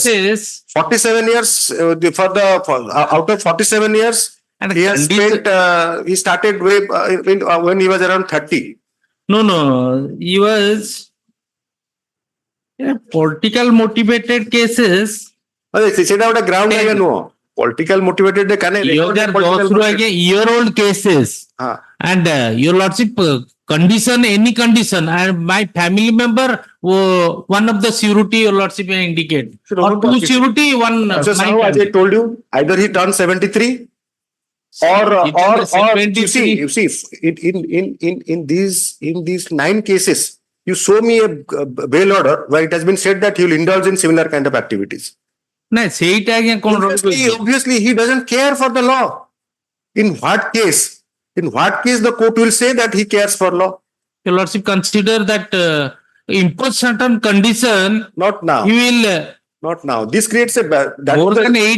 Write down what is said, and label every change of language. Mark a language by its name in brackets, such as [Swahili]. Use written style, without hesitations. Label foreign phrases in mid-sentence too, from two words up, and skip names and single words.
[English] cases 47 years out of 47 years, and he has condition- spent. He started when he was around 30. no, he was political motivated cases. [Odia] ସେଇଟା ଗୋଟେ ଗ୍ରାଉଣ୍ଡ ଆଜ୍ଞା ନୁହଁ [English] political motivated [Odia] କାନେ [English] 2010 [Odia] ରୁ ଆଜ୍ଞା [English] year old cases. [Odia] ହଁ [English] And your lordship, condition, any condition, and my family member, one of the surety, your lordship may indicate. Or two surety, one. So my now, as I family. told you, either he turned 73 or you see in these 9 cases, you show me a bail order where it has been said that he will indulge in similar kind of activities. No, [Odia] ସେଇଟା ଆଜ୍ଞା କଣ [English] Obviously, he doesn't care for the law. In what case? In what case the court will say that he cares for law? your lordship consider that impose certain condition, Not now. he will Not now. This creates a more than 8